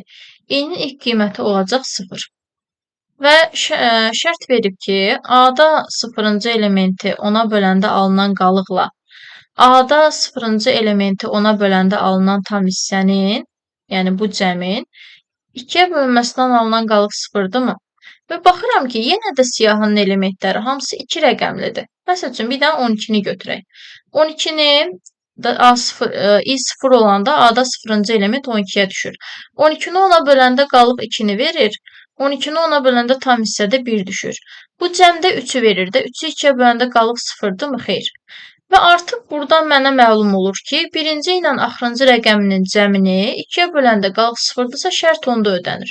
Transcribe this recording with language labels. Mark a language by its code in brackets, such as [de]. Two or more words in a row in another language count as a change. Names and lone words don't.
[az] i-nin ilk qiyməti olacaq 0. Və şərt verib ki, A-da 0-cı elementi 10-a böləndə alınan qalıqla A-da 0-cı elementi 10-a böləndə alınan tam hissənin, yəni bu cəmin 2-yə bölünməsindən alınan qalıq 0-dırmı? Və baxıram ki, yenə də siyahının elementləri hamısı 2 rəqəmlidir. Məsəl üçün, bir dənə 12-ni götürək. 12-ni i0 olanda A-da 0-cı element 12-yə düşür. 12-ni ona böləndə qalıq 2-ni verir. 12-ni ona böləndə tam hissədə 1 düşür. Bu cəmdə 3-ü verir də. 3-ü 2-yə böləndə qalıq 0-dırmı? Xeyr. Və artıq buradan mənə məlum olur ki, birinci ilə axırıncı rəqəminin cəmini 2-yə böləndə qalıq 0-dırsa şərt onda ödənir.